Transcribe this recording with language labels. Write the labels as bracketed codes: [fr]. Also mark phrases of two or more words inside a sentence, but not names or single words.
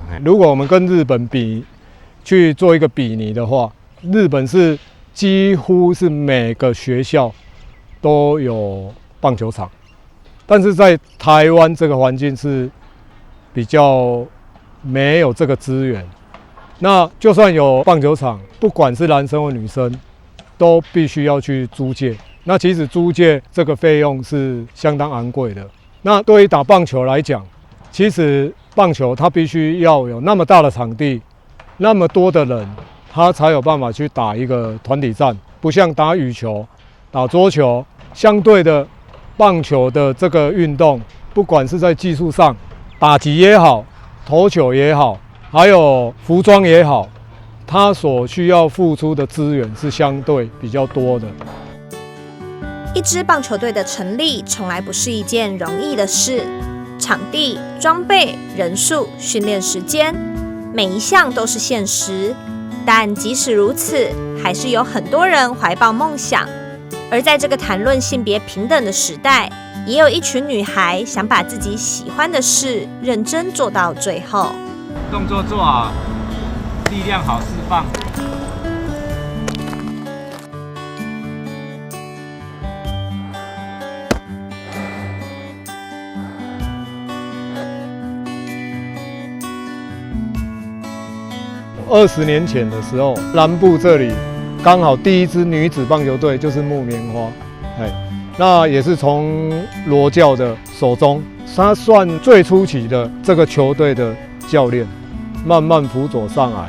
[zh] 如果我們跟日本去做一個比擬的話，日本是幾乎是每個學校都有棒球場，但是在台灣這個環境是比較沒有這個資源。那就算有棒球場，不管是男生或女生，都必須要去租借。那其實租借這個費用是相當昂貴的。那對於打棒球來講，其實棒球它必須要有那麼大的場地，那麼多的人，他才有辦法去打一個團體戰。不像打羽球、打桌球，相對的棒球的這個運動，不管是在技術上，打擊也好，投球也好，還有服裝也好，它所需要付出的資源是相對比較多的。一支棒球隊的成立從來不是一件容易的事，場地、裝備、人數、訓練時間，每一項都是現實。但即使如此，還是有很多人懷抱夢想。而在這個談論性別平等的時代，也有一群女孩想把自己喜歡的事認真做到最後。動作做好，力量好釋放。 20年前的时候，南部這裡剛好第一支女子棒球隊就是木棉花，那也是從羅教的手中，他算最初期的這個球隊的教練，慢慢輔佐上來。